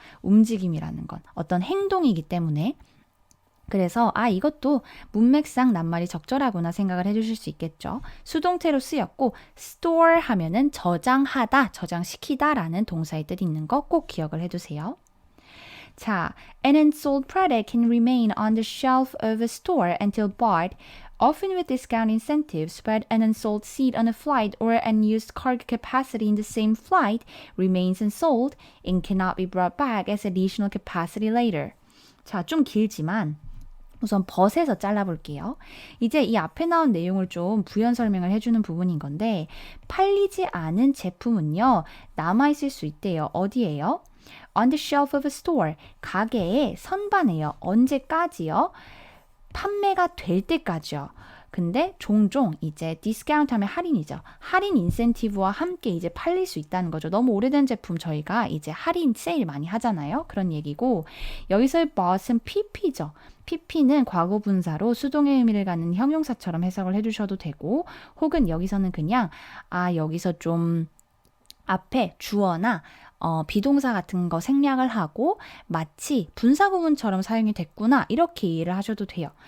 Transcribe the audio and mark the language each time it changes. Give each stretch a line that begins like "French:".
Korean: 움직임이라는 건 어떤 행동이기 때문에 그래서 이것도 문맥상 낱말이 적절하구나 생각을 해주실 수 있겠죠. 수동태로 쓰였고 store 하면은 저장하다, 저장시키다 라는 동사의 뜻이 있는 거 꼭 기억을 해두세요.
English: 자, an unsold product can remain on the shelf of a store until bought, often with discount incentives, but an unsold seat on a flight or unused cargo capacity in the same flight remains unsold and cannot be brought back as additional capacity later.
Korean: 자, 좀 길지만 우선 벗에서 잘라볼게요. 이제 이 앞에 나온 내용을 좀 부연 설명을 해주는 부분인 건데 팔리지 않은 제품은요, 남아있을 수 있대요. 어디예요?
English: On the shelf of a store,
Korean: 가게의 선반에요. 언제까지요? 판매가 될 때까지요. 근데 종종 이제 디스카운트 하면 할인이죠. 할인 인센티브와 함께 이제 팔릴 수 있다는 거죠. 너무 오래된 제품 저희가 이제 할인 세일 많이 하잖아요. 그런 얘기고 여기서의 bought은 pp죠. pp는 과거 분사로 수동의 의미를 갖는 형용사처럼 해석을 해주셔도 되고 혹은 여기서는 그냥 여기서 좀 앞에 주어나 비동사 같은 거 생략을 하고 마치 분사 구문처럼 사용이 됐구나 이렇게 이해를 하셔도 돼요.